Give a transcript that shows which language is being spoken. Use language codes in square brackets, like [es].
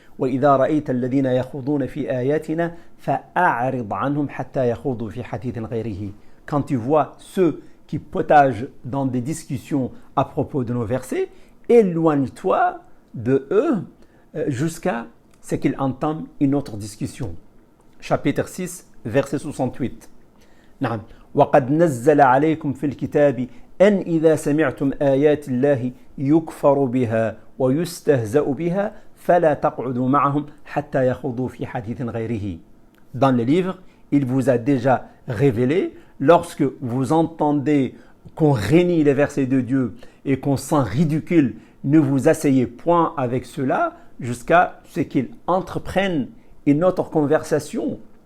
[ar] وَإِذَا رَأَيْتَ الَّذِينَ يَخُوضُونَ فِي آيَاتِنَا فَأَعْرِضْ عَنْهُمْ حَتَّى يَخُوضُوا فِي حَدِيثٍ غَيْرِهِ. [fr] Quand tu vois ceux qui potagent dans des discussions à propos de nos versets, éloigne-toi de eux jusqu'à ce qu'ils entament une autre discussion. Chapitre 6, verset 68. [ar] نعم. وقد نزل عليكم في الكتاب أن إذا سمعتم آيات الله يكفر بها ويستهزأ بها فلا تقعدوا معهم حتى يخوضوا في حديث غيره. [fr] Dans le livre, il vous a déjà révélé, lorsque vous entendez qu'on renie les versets de Dieu et qu'on sent ridicule, ne vous asseyez point avec ceux-là jusqu'à ce qu'ils entreprennent une autre conversation.